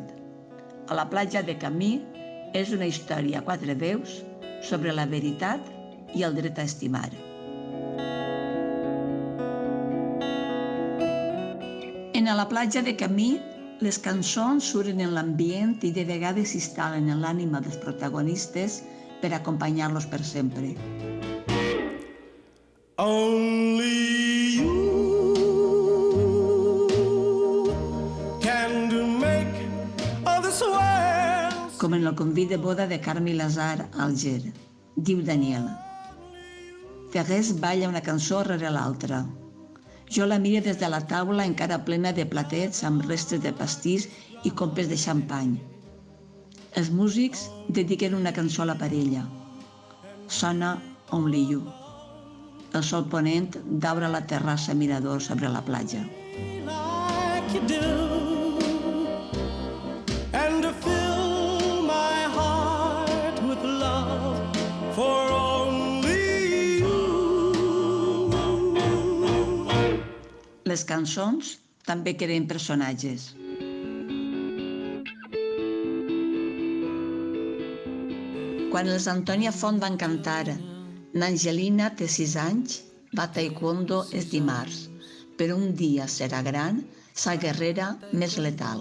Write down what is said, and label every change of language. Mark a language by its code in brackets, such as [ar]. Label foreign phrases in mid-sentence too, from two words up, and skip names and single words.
[ca] A la platja de Camí és una història a 4 veus sobre la veritat i el dret a estimar. En A la platja de Camí, les cançons surten en l'ambient i de vegades s'instal·len en l'ànima dels protagonistes per acompanyar-los per sempre. [en] Only you can make all this world. [ca] Com en el convit de boda de Carme Lazar a Alger, diu Daniel. Ferrés balla una cançó rere l'altra. Jo la miro des de la taula encara plena de platets amb restes de pastís i copes de xampany. Els músics dediquen una cançó a la parella. Sona Only You. El sol ponent daura la terrassa mirador sobre la platja. [en] Like you do, and to fill my heart with love for only you. [ca] Les cançons també creen personatges. Quan els Antònia Font van cantar N'Angelina té 6 anys, va a taekwondo és dimarts, però un dia serà gran, sa guerrera més letal.